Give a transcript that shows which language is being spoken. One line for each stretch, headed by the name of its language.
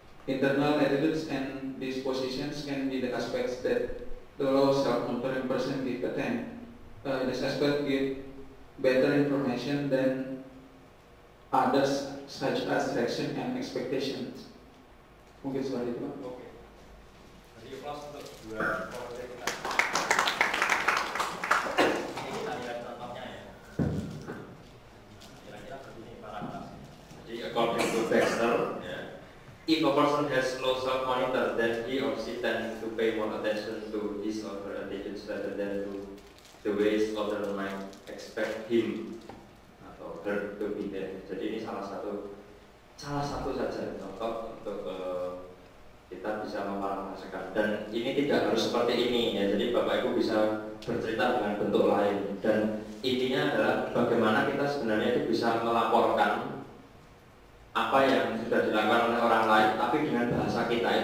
English: Internal attitudes and dispositions can be the aspects that the low self-monitoring person give attempt. This aspect give better information than others such as direction and expectations.
Indonesian: Mungkin seperti itu Pak. Oke. Jadi plus untuk dua project kita. Ini kita lihat contohnya ya. Kira-kira begini parafrasenya.
English: Jadi according to Dexter, if a person has low self-monitor, then he or she tends to pay more attention to his or her attitudes rather than to the ways other might expect him atau her to be there.
Indonesian: Jadi ini salah satu saja contoh untuk kita bisa memparafrasekan, dan ini tidak harus seperti ini ya. Jadi Bapak Ibu bisa bercerita dengan bentuk lain, dan intinya adalah bagaimana kita sebenarnya itu bisa melaporkan apa yang sudah dilakukan oleh orang lain tapi dengan bahasa kita.